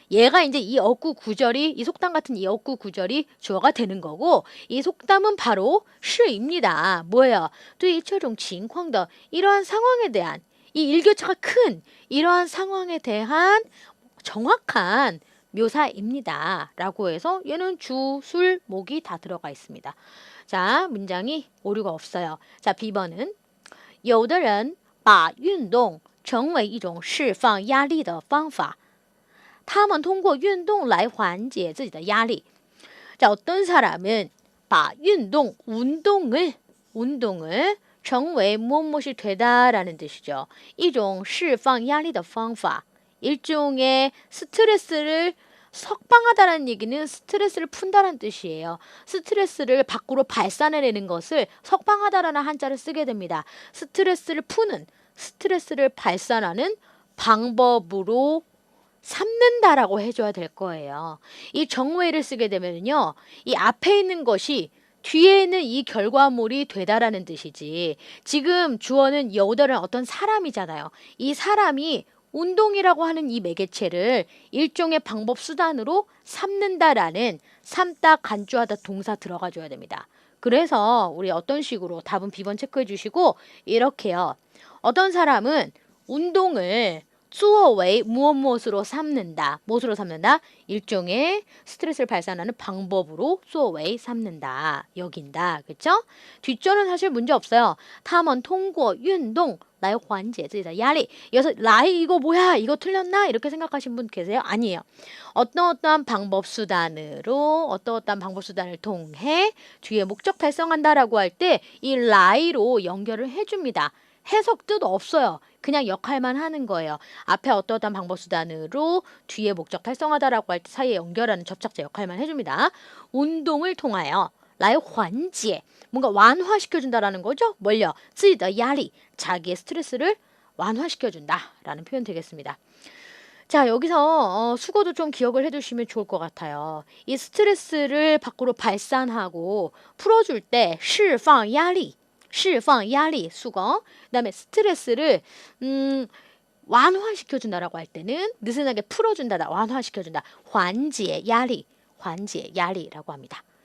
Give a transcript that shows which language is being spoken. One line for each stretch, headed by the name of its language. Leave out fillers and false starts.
Korean: 얘가 이제 이 어구 구절이 이 속담 같은 이 어구 구절이 주어가 되는 거고 이 속담은 바로 시입니다. 뭐예요?
Chinese: 对于这种情况的
Korean: 이러한 상황에 대한 이 일교차가 큰 이러한 상황에 대한 정확한 묘사입니다. 라고 해서 얘는 주, 술, 목이 다 들어가 있습니다. 자, 문장이 오류가 없어요. 자, B번은
Chinese: 有的人把运动成为一种释放压力的方法他们通过运动来缓解自己的压力
Korean: 자, 어떤 사람은
Chinese: 把运动
Korean: 운동을
Chinese: 成为
Korean: 무엇이 되다라는 뜻이죠.
Chinese: 一种释放压力的方法
Korean: 일종의 스트레스를 석방하다라는 얘기는 스트레스를 푼다는 뜻이에요. 스트레스를 밖으로 발산해내는 것을 석방하다라는 한자를 쓰게 됩니다. 스트레스를 푸는, 스트레스를 발산하는 방법으로 삼는다라고 해줘야 될 거예요. 이 정웨이를 쓰게 되면요, 이 앞에 있는 것이 뒤에 있는 이 결과물이 되다라는 뜻이지. 지금 주어는 여우들은 어떤 사람이잖아요. 이 사람이 운동이라고 하는 이 매개체를 일종의 방법 수단으로 삼는다라는 삼다 간주하다 동사 들어가 줘야 됩니다. 그래서 우리 어떤 식으로 답은 B번 체크해 주시고 이렇게요. 어떤 사람은 운동을
Chinese: 作为
Korean: 무엇으로 삼는다. 무엇으로 삼는다? 일종의 스트레스를 발산하는 방법으로
Chinese: 作为
Korean: 삼는다. 여긴다. 그렇죠? 뒷절은 사실 문제 없어요.
Chinese: 他们通过运动来缓解自己的压力.
Korean: 여기서 라이 이거 뭐야? 이거 틀렸나? 이렇게 생각하신 분 계세요? 아니에요. 어떠한 방법 수단으로 어떠한 방법 수단을 통해 뒤에 목적 달성한다라고 할 때 이 라이로 연결을 해줍니다. 해석 뜻 없어요. 그냥 역할만 하는 거예요. 앞에 어떠한 방법 수단으로 뒤에 목적 달성하다라고 할 때 사이에 연결하는 접착제 역할만 해줍니다. 운동을 통하여 라이 환지 뭔가 완화시켜준다라는 거죠. 뭘요?
Chinese: 自己的压力
Korean: 자기의 스트레스를 완화시켜준다라는 표현 되겠습니다. 자, 여기서 수거도 좀 기억을 해두시면 좋을 것 같아요. 이 스트레스를 밖으로 발산하고 풀어줄 때
Chinese: 释放压力 释放压力
Korean: 수거. 그다음에 스트레스를 완화시켜준다라고 할 때는 느슨하게 풀어준다, 완화시켜준다.
Chinese: 缓解压力 缓解压力
Korean: 라고 합니다.